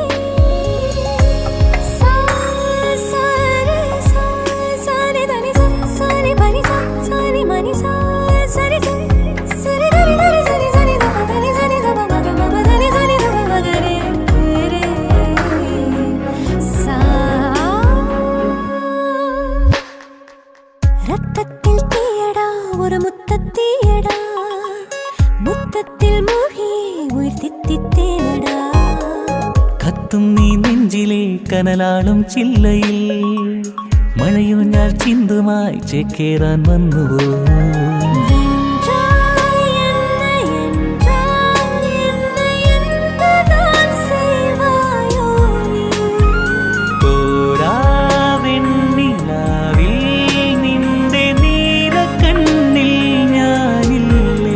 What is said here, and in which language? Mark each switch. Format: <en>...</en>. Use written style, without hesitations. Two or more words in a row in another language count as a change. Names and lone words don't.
<ta>சா சாரே சா சாரே தனி சா சாரே பனி சா சாரே மணி சா சரி சரி தரி தரி சரி சரி தப தனி சரி தப மக மக தனி சரி தப மகரே ரே சா ரத்தத்தில் தீயடா ஒரு முத்தத்தீயடா முத்தத்தில் மூழ்கி உயிர் தித்தித்தேனடா</ta> <ml>കത്തും നീ നെഞ്ചിലെ കനലാളും ചില്ലയിൽ മഴയൂഞ്ഞാൽ ചിന്തുമായി ചേക്കേറാൻ വന്നുവോ</ml> <ta>வென்றாய் என்னை என்றால் என்னை என்றுதான் செய்வாயோ நீ</ta> <ml>തോരാ വെണ്ണിലാവിൽ നിന്റെ നീല കണ്ണിൽ ഞാനില്ലേ</ml>